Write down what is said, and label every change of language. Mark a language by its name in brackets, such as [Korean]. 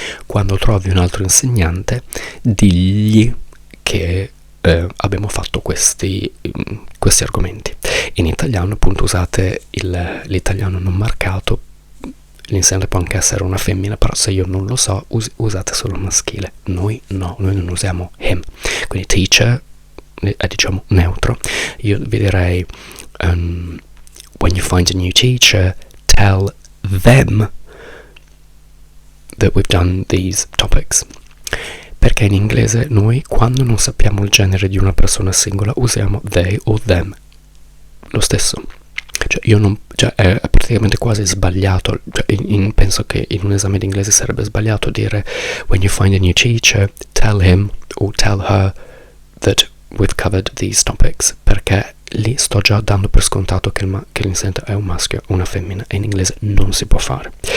[Italian] Quando trovi un altro insegnante, digli che abbiamo fatto questi argomenti. In italiano appunto usate l'italiano non marcato, l'insegnante può anche essere una femmina, però se io non lo so usate solo il maschile. Noi no, noi non usiamo him, quindi teacher è diciamo neutro. Io vi direi [English] when you find a new teacher, tell them that we've done these topics. [Italian] Perché in inglese noi quando non sappiamo il genere di una persona singola usiamo they o them lo stesso, cioè è praticamente quasi sbagliato, cioè penso che in un esame di inglese sarebbe sbagliato dire [English] when you find a new teacher tell him or tell her that we've covered these topics, [Italian] perché lì sto già dando per scontato che l'insegnante è un maschio o una femmina, e in inglese non si può fare.